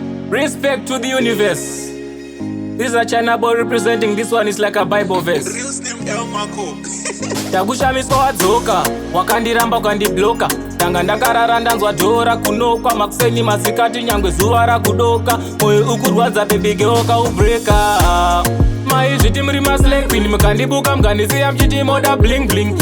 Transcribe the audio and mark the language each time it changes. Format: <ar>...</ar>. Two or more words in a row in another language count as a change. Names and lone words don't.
<en>Respect to the universe. This is a China boy representing. This one is like a Bible verse. Real Slim L Marco.</en> <sn>Takushamiswa wadzoka, wakandiramba ukandibloka. Tanga ndakarara ndanzwa dhoo rakunokwa, makuseni masikati nyangwe zuva rakudoka. Moyo ukurwadza,</sn> <en>baby girl,</en> <sn>ukaubreka. Maizviti muri maslay queen, mukandibuka mukandisiya muchiti moda</sn> <en>bling bling.</en>